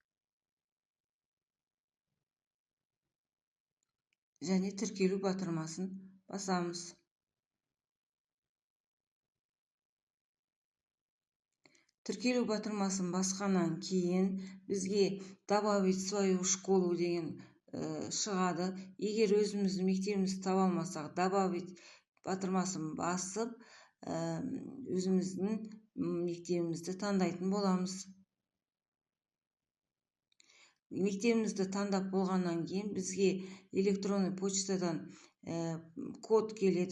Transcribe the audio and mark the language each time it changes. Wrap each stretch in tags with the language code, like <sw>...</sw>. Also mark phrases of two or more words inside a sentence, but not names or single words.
<kk>Және тіркелу батырмасын басамыз. Тіркелу батырмасын басқаннан кейін бізге</kk> <ru>добавить свою школу</ru> <kk>деген шығады. Егер өзіміздің мектебімізді таба алмасақ, добавить батырмасын басып, өзіміздің мектебімізді таңдайтын боламыз. Мектебімізді таңдап болғаннан кейін бізге электронный почтадан код келеді.</kk>